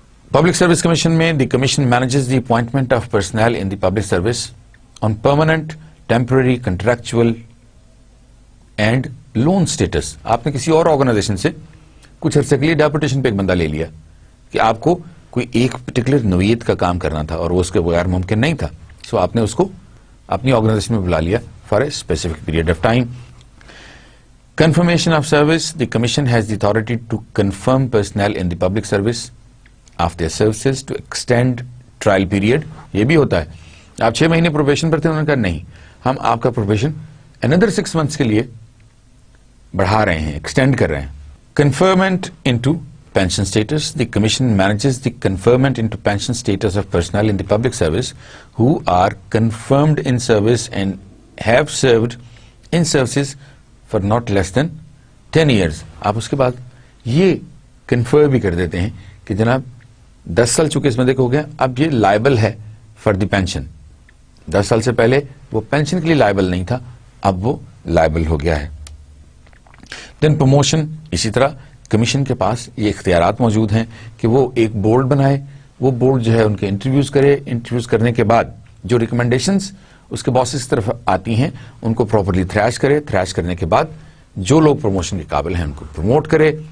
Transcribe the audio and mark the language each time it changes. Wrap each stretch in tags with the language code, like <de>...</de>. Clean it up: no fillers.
<ur>Public service commission میں</ur> <en>The commission manages the appointment of personnel in the public service on permanent, temporary, contractual and loan status.</en> <ur>آپ نے کسی اور organization سے کچھ عرصے کے لیے ڈیپوٹیشن پہ ایک بندہ لے لیا کہ آپ کو کوئی ایک پرٹیکولر نوعیت کا کام کرنا تھا اور وہ اس کے بغیر ممکن نہیں تھا. سو آپ نے اس کو اپنی آرگنائزیشن میں بلا لیا</ur> <en>For a specific period of time. Confirmation of service, the Commission has the authority to confirm personnel in the public service of their services to extend trial period.</en> <ur>یہ بھی ہوتا ہے. آپ 6 مہینے پروبیشن پر تھے, انہوں نے کہا نہیں, ہم آپ کا پروبیشن</ur> <en>another 6 months</en> <ur>کے لیے بڑھا رہے ہیں, ایکسٹینڈ کر رہے ہیں.</ur> <en>Conferment into pension status, the Commission manages the conferment into pension status of personnel in the public service who are confirmed in service and have served in services for not less than 10 years.</en> <ur>آپ اس کے بعد یہ confirm بھی کر دیتے ہیں کہ جناب 10 سال چونکہ اس بندے کو ہو گیا, اب یہ لائبل ہے</ur> <en>For the pension.</en> <ur>10 سال سے پہلے وہ پینشن کے لیے لائبل نہیں تھا, اب وہ لائبل ہو گیا ہے. دین پروموشن, اسی طرح کمیشن کے پاس یہ اختیارات موجود ہیں کہ وہ ایک بورڈ بنائے, وہ بورڈ جو ہے ان کے انٹرویوز کرے, انٹرویوز کرنے کے بعد جو ریکمنڈیشنز اس کے باسز کی طرف آتی ہیں ان کو پراپرلی تھریش کرے, تھریش کرنے کے بعد جو لوگ پروموشن کے قابل ہیں ان کو پروموٹ کرے.</ur>